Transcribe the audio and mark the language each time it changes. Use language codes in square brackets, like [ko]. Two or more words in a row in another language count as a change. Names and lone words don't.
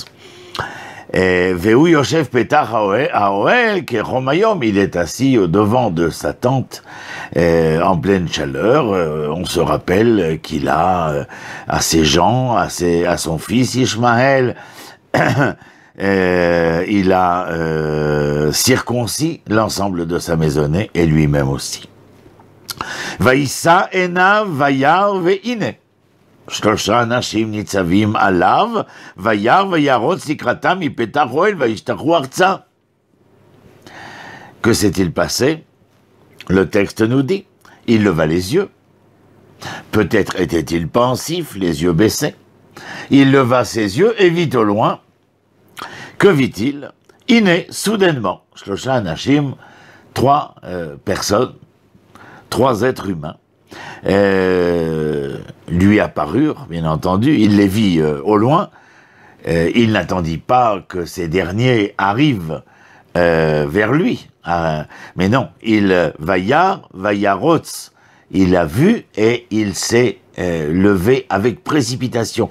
[he] והוא יושב פתח האהל כחום היום, [fr] il est assis au devant de sa tente en pleine chaleur. On se rappelle qu'il a à ses gens, à son fils Ishmaël, il a circoncis l'ensemble de sa maisonnée et lui-même aussi. [he] וישא עיניו וירא והנה. שלושה אנשים ניצבים עליו, וירא וירוץ לקראתם מפתח אוהל וישתחו ארצה. [fr] Que s'est-il passé? Le texte nous dit, il leva les yeux. Peut-être était-il pensif, les yeux baissés. Il leva ses yeux et vit au loin. Que vit-il? Iné, soudainement, [he] שלושה אנשים, [fr] trois personnes, trois êtres humains, lui apparurent, bien entendu, il les vit au loin, il n'attendit pas que ces derniers arrivent vers lui, mais non, il vayarotz, il a vu et il s'est levé avec précipitation.